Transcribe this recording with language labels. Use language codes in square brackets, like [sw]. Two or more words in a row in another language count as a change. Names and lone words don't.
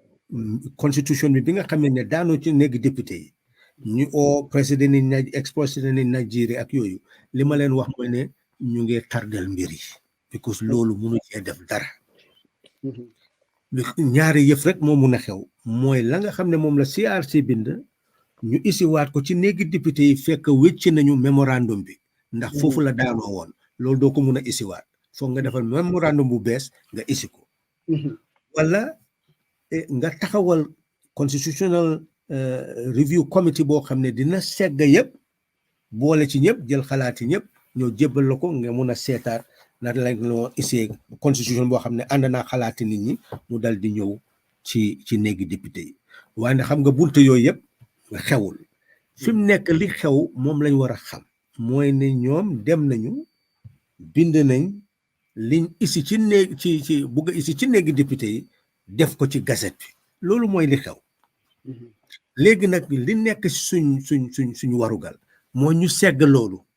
[wo] constitution bi nga xam ne daanoo ci néegi député yi ñu oo président yi [fr] ex président [wo] yi Nigeria ak yooyu li ma leen wax mooy ne ñu ngi tardel mbir yi because loolu mënu cee def dara ñaari yëf rek moo mun a xew mooy la nga xam ne moom la CRC bind ñu isiwaat ko ci néegi député yi fekk wécc nañu mémorandum bi ndax foofu la daanoo woon loolu doo ko mun a isiwaat foog nga defal mémorandum bu bees nga isi ko wala nga taxawal [en] constitutional review committee [wo] boo xam ne dina segg yëpp boole ci ñëpp jël xalaati ñëpp ñoo jébbal la ko nga mun a seetaat na la noo isee constitution boo xam ne ànd naa xalaati nit ñi mu dal di ñëw ci néegi député yi waaye xam nga bunte yooyu yëpp xewul fi mu nekk li xew moom lañ war a xam mooy ne ñoom dem nañu bind nañ liñ isi ci néeg ci bugg a isi ci néegi député yi def ko ci gazette bi loolu mooy li xew léegi nag li nekk suñ warugal moo ñu segg loolu